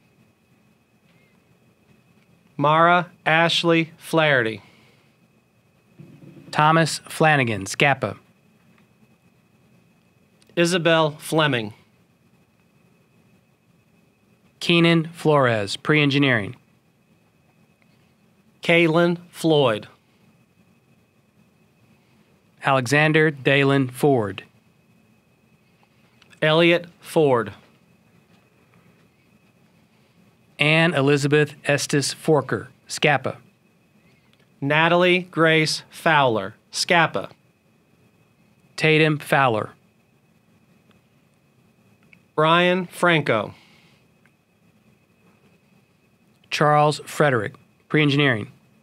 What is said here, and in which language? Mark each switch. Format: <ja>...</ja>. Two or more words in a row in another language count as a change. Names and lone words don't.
<en>Mara Ashley Flaherty. Thomas Flanagan Scapa. Isabel Fleming. Keenan Flores Pre-Engineering. Kaylin Floyd. Alexander Dalen Ford. Elliot Ford. Anne Elizabeth Estes Forker Scapa. Natalie Grace Fowler, Scapa. Tatum Fowler. Brian Franco. Charles Frederick, Pre-Engineering.</en>